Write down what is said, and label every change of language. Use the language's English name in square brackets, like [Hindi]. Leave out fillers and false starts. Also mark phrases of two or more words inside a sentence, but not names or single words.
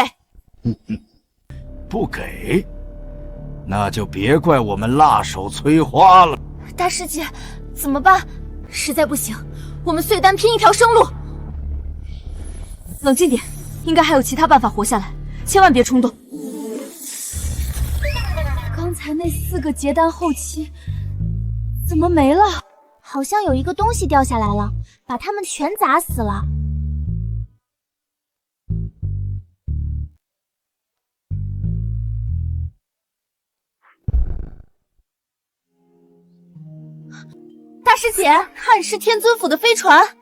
[Chinese] 不給，那就別怪我們辣手摧花了。大師姐，怎麼辦？實在不行，我們碎丹拼一條生路。冷靜點，應該還有其他辦法活下來，千萬別衝動。剛才那4個結丹後期怎麼沒了？好像有一個東西掉下來了，把他們全砸死了。大師姐，看是天尊府的飛船。